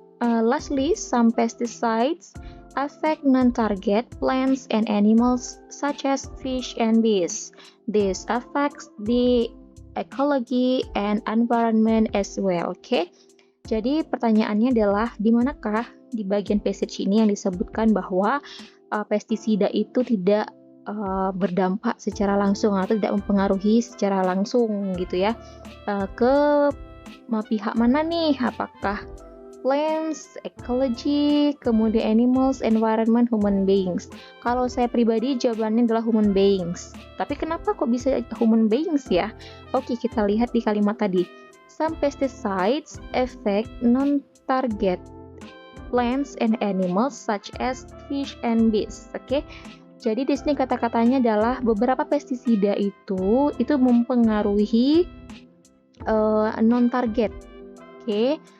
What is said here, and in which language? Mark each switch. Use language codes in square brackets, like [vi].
[en] Lastly, some pesticides affect non-target plants and animals such as fish and bees. This affects the ecology and environment as well. Oke. [id] Jadi pertanyaannya adalah di manakah di bagian passage ini yang disebutkan bahwa pestisida itu tidak berdampak secara langsung atau tidak mempengaruhi secara langsung gitu ya. Ke pihak mana nih? Apakah plants, ecology, kemudian animals, environment, human beings. Kalau saya pribadi jawabannya adalah human beings. Tapi kenapa kok bisa human beings ya? Oke, kita lihat di kalimat tadi. [en] Some pesticides affect non-target plants and animals such as fish and bees. [id] Oke. Jadi di sini kata-katanya adalah beberapa pestisida itu mempengaruhi non-target. Oke.